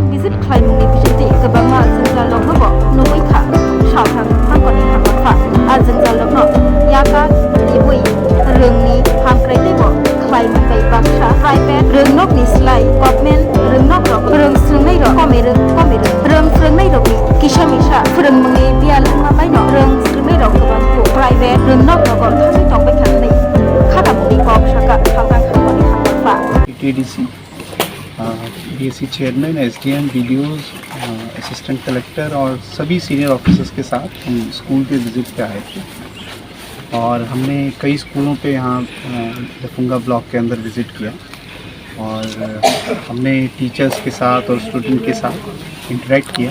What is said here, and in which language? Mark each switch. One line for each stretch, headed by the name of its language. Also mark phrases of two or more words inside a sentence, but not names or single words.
Kok Borok: Visit Klaimuni Bishiti Kabama Zinjal Lokno Nuwikha Shaltang Hangkoni Hangkorfa Azinjal Lokno Yaka Ibui Rengni Hamkrai Libo Klaimung Bai Baksha Private Rengnok ni Slai Government Rengnok Rok Reng Sungnai Rok Komiru Reng Sungnai Rok ni Kisamisha Rengmungi Bial Mabai No Reng Sungnai Rok Kabangku Private Rengnok Rok Thami Tongbai Khanai Khatamuni Kok Shaka Shaltang Hangkoni Hangkorfa
Hindi: TDC DSC चेयरमैन SDM BDOs
English: assistant collector
Hindi: और सभी
English: senior officers
Hindi: के साथ हम स्कूल के विजिट पे आए थे और हमने कई स्कूलों पे यहाँ लफुंगा ब्लॉक के अंदर विज़िट किया और हमने टीचर्स के साथ और स्टूडेंट के साथ इंटरेक्ट किया।